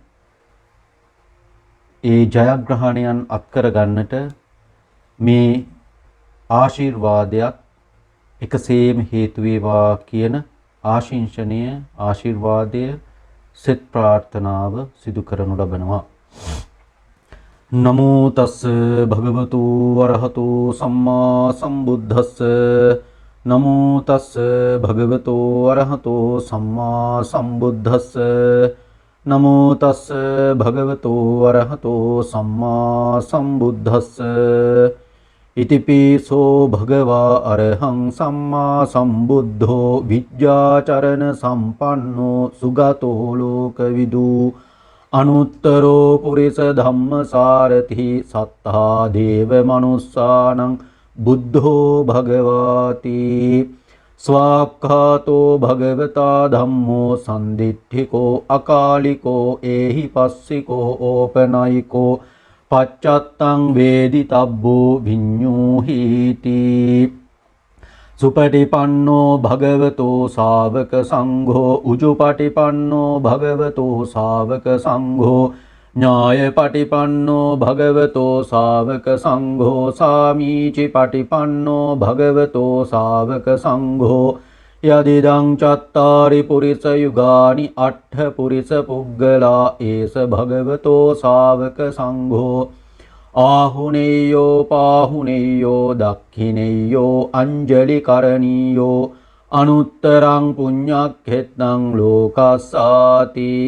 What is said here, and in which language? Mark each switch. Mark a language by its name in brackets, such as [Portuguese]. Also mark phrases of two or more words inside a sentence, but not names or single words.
[Sinhala] ඒ ජයග්‍රහණයන් අත්කර ගන්නට මේ ආශිර්වාදයක් එකසේම හේතු වේවා කියන ආශිංසනය ආශිර්වාදය සෙත් ප්‍රාර්ථනාව සිදු කරනු ලබනවා. [Pali] නමෝ තස් භගවතු වරහතු සම්මා සම්බුද්දස්ස නමෝ තස් භගවතු වරහතු සම්මා සම්බුද්දස්ස නමෝ තස් භගවතු වරහතු සම්මා සම්බුද්දස්ස ඉතිපිසෝ භගවා අරහං සම්මා සම්බුද්ධෝ විජ්ජාචරණ සම්පන්නෝ සුගතෝ ලෝකවිදු අනුත්තරෝ පුරිස ධම්මසාරති සත්තා දේව මනුස්සානං බුද්ධෝ භගවාති ස්වාක්ඛාතෝ භගවතා ධම්මෝ සම්දිට්ඨිකෝ අකාලිකෝ ඒහි පස්සිකෝ ඕපනයිකෝ පච්චත්තං වේදිතබ්බෝ විඤ්ඤූහීති සුපටිපන්නෝ භගවතෝ ශාවක සංඝෝ උජුපටිපන්නෝ භගවතෝ ශාවක සංඝෝ ඥායපටිපන්නෝ භගවතෝ ශාවක සංඝෝ සාමීචි පටිපන්නෝ භගවතෝ ශාවක සංඝෝ යදිදං චත්තාරි පුරිස යුගානි අට්ඨ පුරිස පුග්ගලා ඒස භගවතෝ ශාවක සංඝෝ ආහුනේයෝ පාහුනේයෝ දක්ඛිනේයෝ අංජලි කරණීයෝ අනුත්තරං පුඤ්ඤක්ඛෙත්තං ලෝකස්සාති